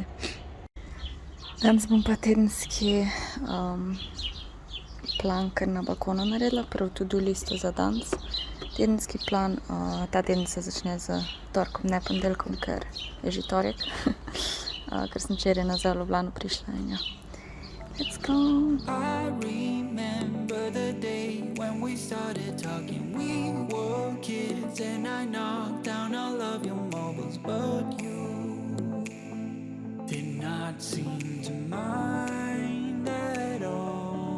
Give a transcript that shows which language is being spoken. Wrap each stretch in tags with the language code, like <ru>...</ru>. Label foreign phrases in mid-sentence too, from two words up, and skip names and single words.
<sl>Danes bom pa tedenski plan kar na balkonu naredila, prav to-do listo za danes. Tedenski plan, ta teden se začne z torkom, ne ponedeljkom, ker je že torek, ker sem včeraj nazaj v Ljubljano prišla in ja.</sl> <en>Let's go! I remember the day when we started talking. We were kids and I knocked down all of your marbles, but you did not seem to mind at all.</en>